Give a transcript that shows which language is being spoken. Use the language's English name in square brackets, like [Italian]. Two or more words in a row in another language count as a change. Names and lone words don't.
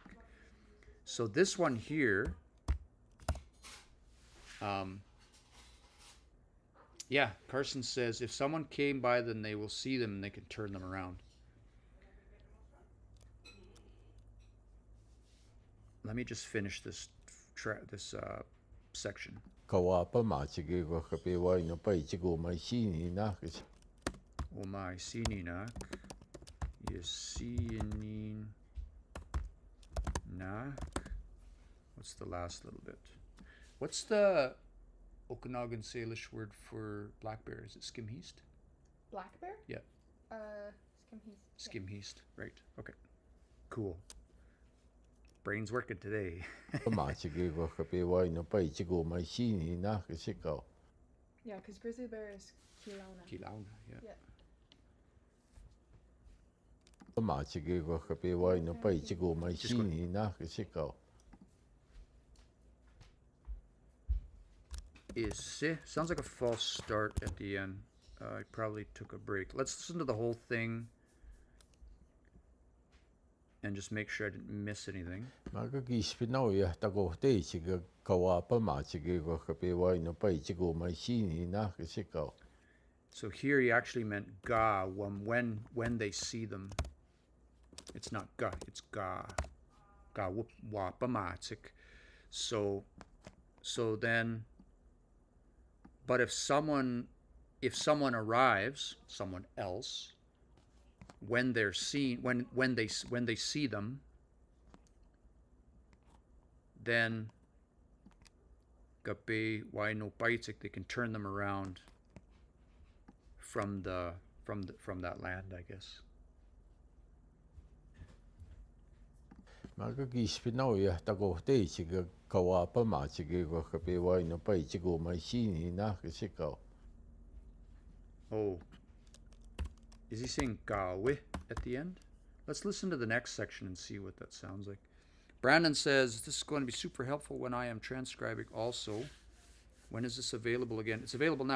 [English] So this one here, yeah, Carson says if someone came by, then they will see them and they can turn them around. Let me just finish this section. [Okanagan] kawapa machige go kape wai no pai chigo mai sini na kasi. O mai sininak. Yasinin nak. [English] What's the last little bit? What's the Okanagan Salish word for black bear? Is it skimheast? Black bear? Yeah. Skimheast. Skimheast, right. Okay. Cool. Brain's working today. [Okanagan] Machige go kape wai no pai chigo mai sini na kasi ko. [English] Yeah, because grizzly bear is Kilauna. Kilauna, yeah. Yeah. [Okanagan] Machige go kape wai no pai chigo mai [English] Just go- [Okanagan] sini na kasi ko. [English] Isse. Sounds like a false start at the end. I probably took a break. Let's listen to the whole thing and just make sure I didn't miss anything. [Okanagan] Magagi spinau ya tago te chiga kawapa machige go kape wai no pai chigo mai sini na kasi ko. [English] So here he actually meant ga when they see them. It's not ga, it's ga. [Okanagan] Ga wapamatik. [English] So then, but if someone arrives, someone else, when they're seen, when they see them, then [Okanagan] gape why no paitik, [English] they can turn them around from that land, I guess. [Okanagan] Magagi spinau ya tago te chiga kawapa machige go kape wai no pai chigo mai sini na kasi ko. [English] Oh, is he saying gawe at the end? Let's listen to the next section and see what that sounds like. Brandon says, this is going to be super helpful when I am transcribing also. When is this available again? It's available now.